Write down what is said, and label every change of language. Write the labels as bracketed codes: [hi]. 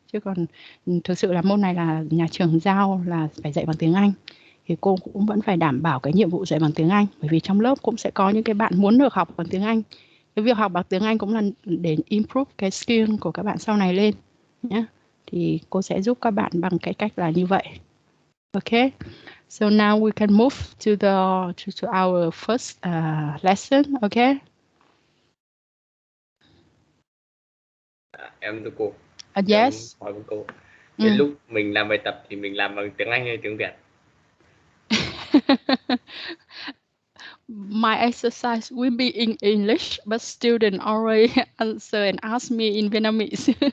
[vi] Chứ còn thực sự là môn này là nhà trường giao là phải dạy bằng tiếng Anh, thì cô cũng vẫn phải đảm bảo cái nhiệm vụ dạy bằng tiếng Anh, bởi vì trong lớp cũng sẽ có những cái bạn muốn được học bằng tiếng Anh. Cái việc học bằng tiếng Anh cũng là để improve cái skill của các bạn sau này lên nhé. Thì cô sẽ giúp các bạn bằng cái cách là như vậy. [en] Okay, so now we can move to our first lesson. Okay. [vi] Em thưa cô. [en] Yes. [vi] Em hỏi một câu. Đến lúc mình làm bài tập thì mình làm bằng tiếng Anh hay tiếng Việt? [en] My exercise will be in English, but student already answer and ask me in Vietnamese.